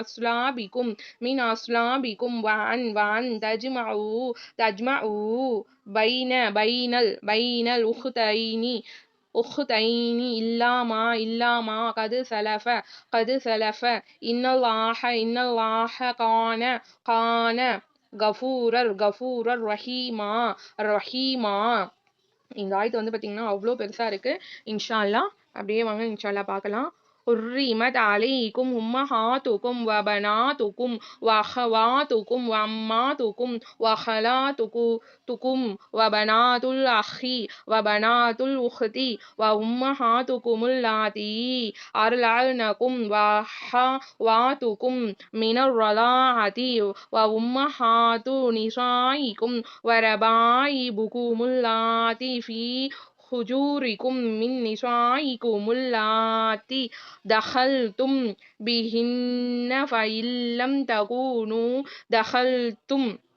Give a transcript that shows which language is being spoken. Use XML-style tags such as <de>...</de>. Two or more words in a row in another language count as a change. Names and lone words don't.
<ar>أصلابكم وأن تجمعوا بين الأختين إلا ما قد سلف إن الله كان غفورا رحيما.</ar> <ta>இந்த ஆயத்து வந்து பார்த்தீங்கன்னா அவ்வளோ பெருசாக இருக்குது.</ta> <ar>إن شاء الله</ar> <ta>அப்படியே வாங்க</ta> <ar>إن شاء الله</ar> <ta>பார்க்கலாம்.</ta> <ar>حرمت عليكم أمهاتكم وبناتكم وأخواتكم وعماتكم وخالاتكم وبنات الأخ وبنات الأخت وأمهاتكم اللاتي أرضعنكم وأخواتكم من الرضاعة وأمهات نسائكم وربائبكم اللاتي في حجوركم من نسائكم اللاتي دخلتم بهن فإن لم تكونوا دخلتم</ar>